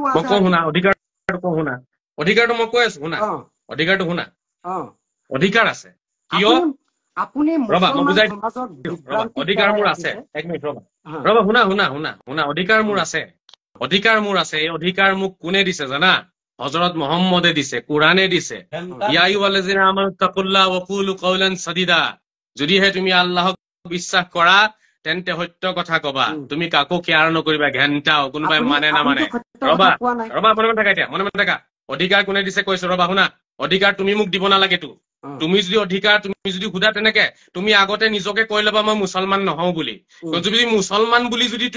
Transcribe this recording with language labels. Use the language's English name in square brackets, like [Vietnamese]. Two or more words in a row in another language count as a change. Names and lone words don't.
[Assamese] মই কওঁ শুনা অধিকাৰটো মই কৈ আছো শুনা অধিকাৰটো শুনা অধিকাৰ আছে কিয় আপুনি ৰবা মই বুজাই অধিকাৰ মোৰ আছে এক মিনিট ৰবা শুনা অধিকাৰ মোৰ আছে এই অধিকাৰ মোক কোনে দিছে জানা হযৰত মুহাম্মদে দিছে কোৰানে দিছে [Arabic] يا أيها الذين آمنوا اتقوا الله وقولوا قولا سديدا [Assamese] যদিহে তুমি আল্লাহক বিশ্বাস কৰা তেন্তে সত্য কথা কবা তুমি কাকো কেয়াৰ নকৰিবা ঘেন্টাও কোনোবাই মানে না মানে ৰবা মনে থাকা অধিকাৰ কোনে দিছে কৈছো ৰবা শুনা অধিকাৰ তুমি মোক দিব নালাগেতো তুমি যদি সুধা তেনেকে তুমি আগতে নিজকে কৈ লবা মই মুছলমান নহও বুলি যদি মুছলমান বুলি যদি তুমি